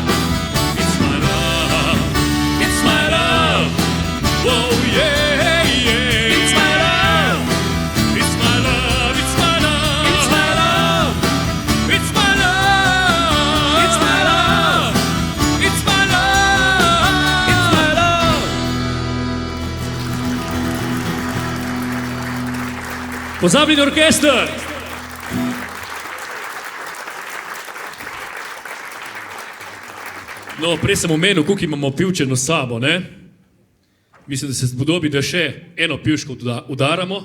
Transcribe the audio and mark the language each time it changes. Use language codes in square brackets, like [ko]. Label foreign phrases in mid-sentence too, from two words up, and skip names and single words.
[en] It's my love. It's my love. Oh yeah, yeah. It's my love. It's my love. It's my love. It's my love. It's my love. It's my love. It's my love. It's my love. [sl] Pozabljeni orkester! No, prej sem omenil, koliko imamo pivčeno sabo, ne? Mislim, da se spodobi, da še eno pivško udaramo.